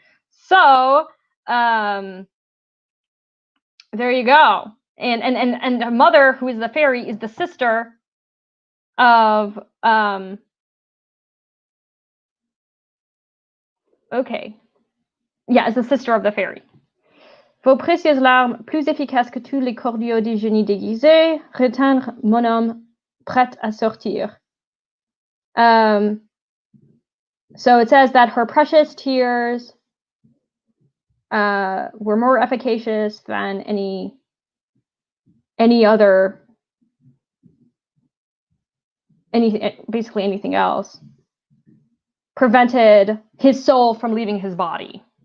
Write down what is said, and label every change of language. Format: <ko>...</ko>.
<en>So there you go. And her mother, who is the fairy, is the sister of is the sister of the fairy.</en> <fr>Vos précieuses larmes, plus efficaces que tous les cordiaux des génies déguisés, reteindre mon homme prêt à sortir.</fr> <en>So it says that her precious tears were more efficacious than any other, basically anything else, prevented his soul from leaving his body.</en>